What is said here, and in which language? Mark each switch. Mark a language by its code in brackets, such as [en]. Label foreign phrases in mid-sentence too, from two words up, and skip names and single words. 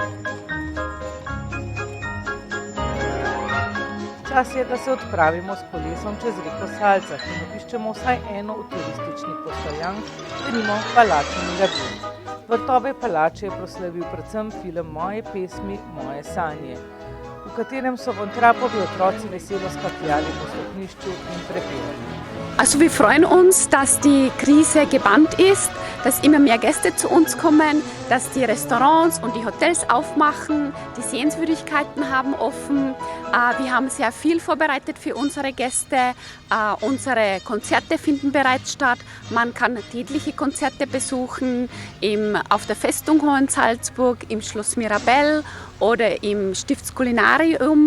[sl] Čas je, da se odpravimo s kolesom čez reko Salzach in obiščemo vsaj eno od turističnih postojank, denimo palačo Mirabel. Vrtove palače je proslavil predvsem film Moje pesmi, moje sanje, v katerem so von Trappovi otroci veselo skakljali po stopnišču in prepevali. [de] Also wir freuen uns, dass die Krise gebannt ist, dass immer mehr Gäste zu uns kommen, dass die Restaurants und die Hotels aufmachen, die Sehenswürdigkeiten haben offen. Wir haben sehr viel vorbereitet für unsere Gäste. Unsere Konzerte finden bereits statt. Man kann tägliche Konzerte besuchen auf der Festung Hohensalzburg, im Schloss Mirabel oder im Stiftskulinarium.